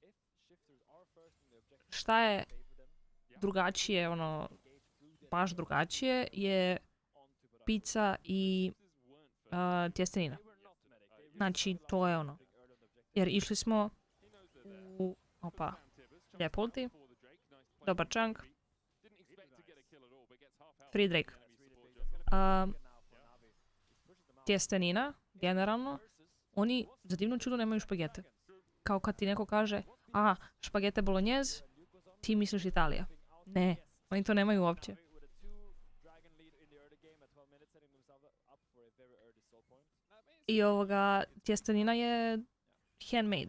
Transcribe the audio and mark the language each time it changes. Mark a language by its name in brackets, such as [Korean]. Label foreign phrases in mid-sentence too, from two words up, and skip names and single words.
[Croatian] Šta je drugačije, ono, baš drugačije, je pizza i tjestenina. Znači, to je ono. Jer išli smo u, lijepo ulti, dobar chunk, [English] free Drake. [Croatian] Tjestenina, generalno, oni za divno čudo nemaju špagete. Kao kad ti neko kaže, špagete bolognese, ti misliš Italija. Ne, oni to nemaju uopće. I tjestenina je handmade.